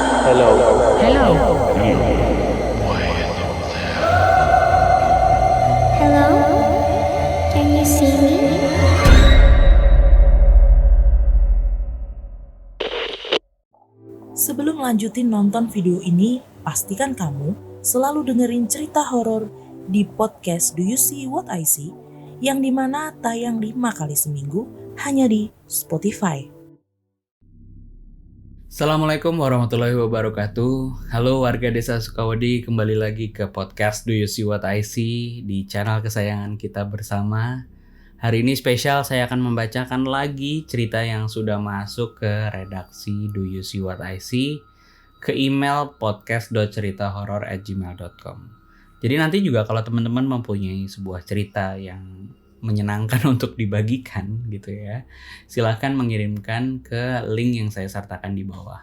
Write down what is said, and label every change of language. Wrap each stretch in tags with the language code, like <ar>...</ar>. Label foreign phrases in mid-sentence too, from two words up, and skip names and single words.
<en>Hello? Can you see me?</en> <id>Sebelum lanjutin nonton video ini, pastikan kamu selalu dengerin cerita horor di podcast Do You See What I See, yang dimana tayang 5 kali seminggu hanya di Spotify.</id> <ar>Assalamualaikum warahmatullahi wabarakatuh.</ar> <id>Halo warga desa Sukawedi, kembali lagi ke podcast Do You See What I See di channel kesayangan kita bersama. Hari ini spesial, saya akan membacakan lagi cerita yang sudah masuk ke redaksi Do You See What I See ke email podcast.ceritahoror@gmail.com. Jadi nanti juga kalau teman-teman mempunyai sebuah cerita yang menyenangkan untuk dibagikan gitu ya, silahkan mengirimkan ke link yang saya sertakan di bawah.</id>